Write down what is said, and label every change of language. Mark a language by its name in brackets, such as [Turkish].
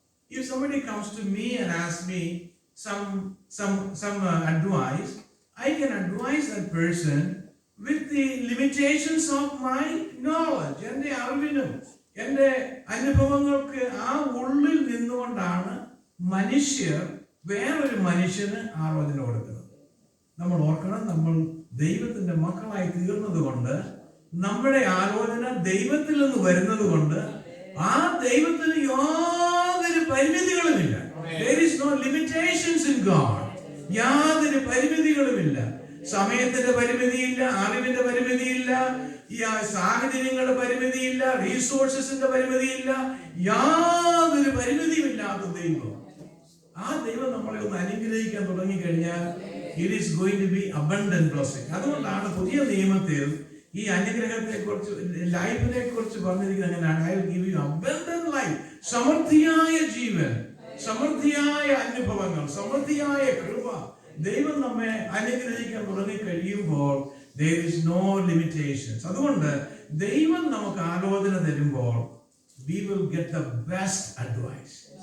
[English] If somebody comes to me and asks me some advice, I can advise that person with the limitations of my knowledge. [Malayalam] എൻ്റെ അറിവിനും എൻ്റെ അനുഭവങ്ങൾക്ക് ആ ഉള്ളിൽ നിന്നുകൊണ്ടാണ് മനുഷ്യർ വേറൊരു മനുഷ്യന് ആലോചന കൊടുക്കുന്നത്. നമ്മൾ ഓർക്കണം, നമ്മൾ ദൈവത്തിന്റെ മക്കളായി തീർന്നത് കൊണ്ട്, നമ്മുടെ ആലോചന ദൈവത്തിൽ നിന്ന് വരുന്നത് കൊണ്ട്, ആ ദൈവത്തിന് യാതൊരു പരിമിതികളുമില്ല. [English] There is no limitations in God. [Malayalam] യാതൊരു പരിമിതികളുമില്ല. സമയത്തിന്റെ പരിമിതിയില്ല, അറിവിന്റെ പരിമിതിയില്ല, സാഹചര്യങ്ങളുടെ പരിമിതിയില്ല, റീസോഴ്സസിന്റെ പരിമിതിയില്ല, യാതൊരു പരിമിതിയുമില്ലാത്ത ദൈവം. ആ ദൈവം നമ്മളെ ഒന്ന് അനുഗ്രഹിക്കാൻ തുടങ്ങിക്കഴിഞ്ഞാൽ [English] it is going to be abundant blessing. [Malayalam] അതുകൊണ്ടാണ് പുതിയ നിയമത്തിൽ ഈ അനുഗ്രഹത്തെ കുറിച്ച്, ലൈഫിനെ കുറിച്ച് പറഞ്ഞിരിക്കുന്നത് അങ്ങനെയാണ്. [English] I will give you abundant life. [Malayalam] സമൃദ്ധിയായ ജീവൻ, സമൃദ്ധിയായ അനുഭവങ്ങൾ, സമൃദ്ധിയായ കൃപ. ദൈവം നമ്മെ അനുഗ്രഹിക്കാൻ തുടങ്ങി കഴിയുമ്പോൾ [English] there is no limitations. [Malayalam] അതുകൊണ്ട് ദൈവം നമുക്ക് ആലോചന തരുമ്പോൾ [English] we will get the best advice.